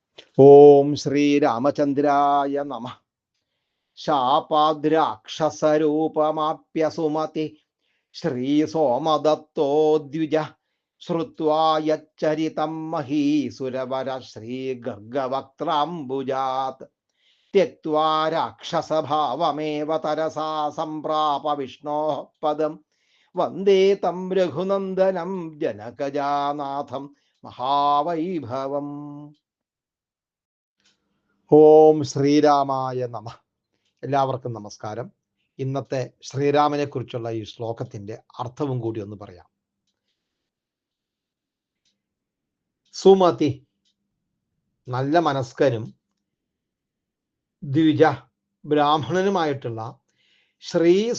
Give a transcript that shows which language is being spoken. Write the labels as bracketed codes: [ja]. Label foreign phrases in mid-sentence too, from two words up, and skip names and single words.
[sa] ओं श्रीरामचन्द्राय नम। शापाद्राक्षसरूपमाप्यसुमति श्रीसोमदत्तो द्विज श्रुत्वा यच्चरितं महीसुरवर श्रीगर्गवक्त्राम्बुजात् त्यक्त्वा राक्षसभावमेव तरसा सम्प्राप विष्णोः पदं वन्दे तं रघुनन्दनं जनकजानाथं महावैभवम्. ओं श्रीरामाय नम. [ml] എല്ലാവർക്കും നമസ്കാരം. ഇന്നത്തെ ശ്രീരാമനെ കുറിച്ചുള്ള ഈ ശ്ലോകത്തിന്റെ അർത്ഥവും കൂടി ഒന്ന് പറയാം. സുമതി, നല്ല മനസ്കനും ദ്വിജ, ബ്രാഹ്മണനുമായിട്ടുള്ള ശ്രീ